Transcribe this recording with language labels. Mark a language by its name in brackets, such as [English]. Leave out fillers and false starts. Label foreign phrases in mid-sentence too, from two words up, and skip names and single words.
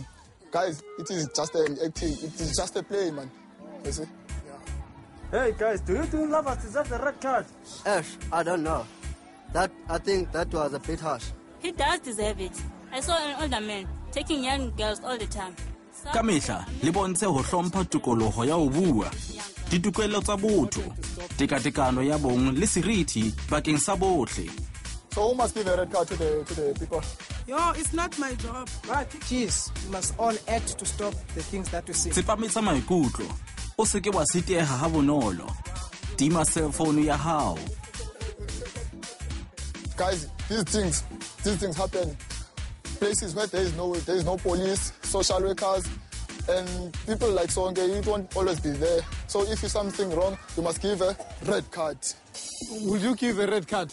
[English] Guys, it is just an acting. It is just a play, man. You see? Hey, guys, do you love us? Is that the red card? Ash, I don't know. I think that was a bit harsh. He does deserve it. I saw an older man taking young girls all the time. [Southern Sotho] Ka mehla le bontshe ho hlompha tokoloho ya ho bua, ditokelo tsa botho, tekatekano ya bong le seriti bakeng sa bohle. [English] So who must give a red card to the people? Yo, it's not my job. But jeez, we must all act to stop the things that we see. [Southern Sotho] Tsepametsa maikutlo, o se ke wa siteha ha bonolo. Tima [English] cell phone [Southern Sotho] ya hao. [English] Guys, these things happen. Places where there is no police, social workers, and people like Songe, you won't always be there. So if you something wrong, you must give a red card. Will you give a red card?